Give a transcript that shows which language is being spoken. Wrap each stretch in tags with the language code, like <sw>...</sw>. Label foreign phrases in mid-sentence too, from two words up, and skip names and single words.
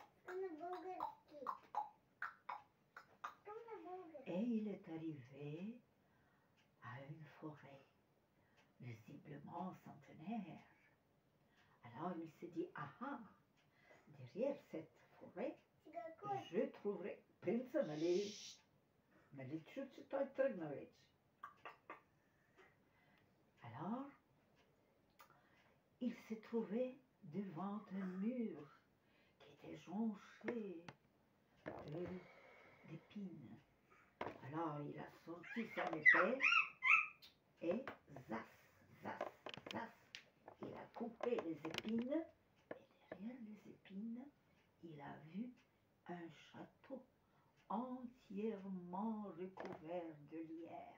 <fr>Et il est arrivé à une forêt, visiblement centenaire. Alors il s'est dit, ah, derrière cette forêt, je trouverai...</fr> <bg>Принца, нали чу, че той тръгна вече.</bg> <fr>Alors, il s'est trouvé devant un mur qui était jonché d'épines. Alors il a sorti son épée et zas, zas, zas, il a coupé les épines et derrière les épines, il a vu un château entièrement recouvert de lierre.</fr>